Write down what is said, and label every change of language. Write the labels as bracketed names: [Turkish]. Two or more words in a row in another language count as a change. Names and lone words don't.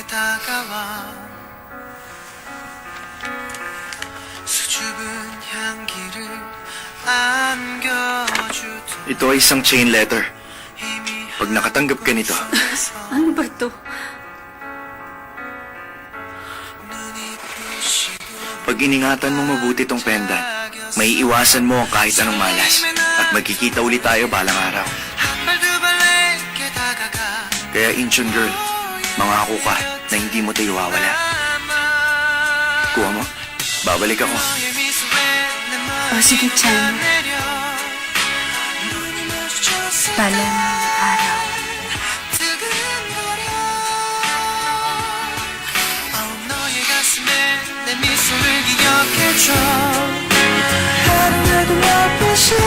[Korean] 다가와 수줍은 향기를 안겨주던 [Filipino] Ito ay isang [English] chain letter. [Filipino] Pag nakatanggap ka nito, Ano ba to? pag iningatan mo mabuti tong pendant, may iwasan mo ang kahit anong malas. At magkikita ulit tayo balang araw. [Korean] 한발두발 내게 다가가 [Filipino] Kaya Incheon girl, mangako ka na hindi mo tayo iwawala. Kuha mo, babalik ako. [Korean] 너의 미소에 내 마음이 [Filipino] Oh, sige, Chan. [Korean] 내려 눈이 마주쳤어 [Filipino] Balang araw. [Korean] 두근거려 너의 가슴에 내 미소를 기억해줘 하루라도 몇 번씩